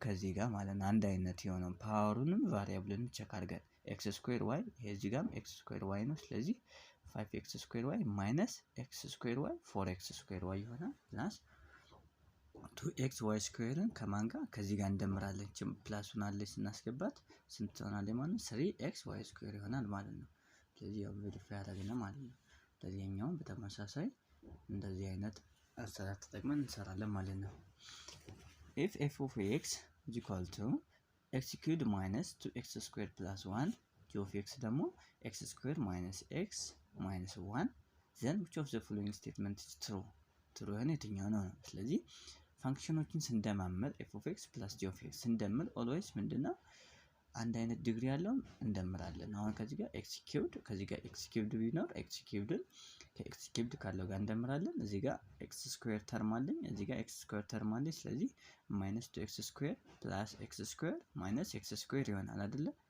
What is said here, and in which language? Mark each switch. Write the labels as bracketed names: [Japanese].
[Amharic] ከዚህ ጋር ማለት ነው። አንድ አይነት የሆነው ፓወሩንም ቫሪያብሉንም ቼክ አድርገን [English] x square y [Amharic] ይሄ እዚህ ጋርም x square y ነው። ስለዚህ 5x square y minus x square y 4x square y ይሆናል plus 2xy squareን ከማን ጋር? ከዚህ ጋር እንደምራለን። ፕላሱን አለች ስናስገባት ስንት ትሆናለች ማለት ነው? [English] 3xy square [Amharic] ይሆናል ማለት ነው። ስለዚህ ያው ቬሪፋይ አደረግን ማለት ነው። [English] ለዚህኛው በተመሳሳይ እንደዚህ አይነት አሰራር ተጠቅመን እንሰራለን ማለት ነው። if f of x is equal to x cubed minus 2x squared plus 1 g of x ደግሞ x squared minus x minus 1 then which of the following statement is true? [Amharic] true የሆነ የትኛው ነው? ስለዚህ ፋንክሽኖችን ስንደማመር [English] f of x plus g of x [Amharic] ስንደምር always ምንድነው? አንድ አይነት ዲግሪ ያለው እንደምራለን። አሁን ከዚህ ጋር x ኪዩብድ ከዚህ ጋር x ኪዩብድ ቢኖር x ኪዩብድን ከx ኪዩብድ ካለው ጋር እንደምራለን። እዚህ ጋር x ስኩዌር ተርም አለኝ፣ እዚህ ጋር x ስኩዌር ተርም አለኝ። ስለዚህ -2x ስኩዌር + x ስኩዌር - x ስኩዌር ይሆናል አይደለ?